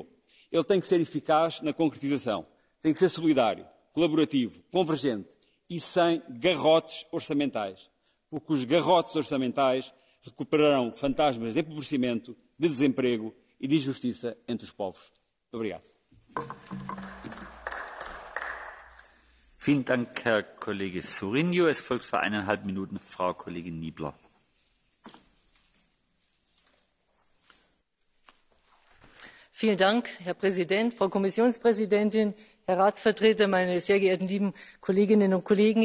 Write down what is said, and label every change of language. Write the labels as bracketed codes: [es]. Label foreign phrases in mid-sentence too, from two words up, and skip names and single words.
[pt] Ele tem que ser eficaz na concretização, tem que ser solidário, colaborativo, convergente e sem garrotes orçamentais, porque os garrotes orçamentais recuperarão fantasmas de empobrecimento, de desemprego e de injustiça entre os povos. Muito obrigado. [de] Vielen Dank, Herr Kollege Sorinho. Es folgt für 1,5 Minuten Frau Kollegin Niebler. Vielen Dank, Herr Präsident, Frau Kommissionspräsidentin, Herr Ratsvertreter, meine sehr geehrten lieben Kolleginnen und Kollegen.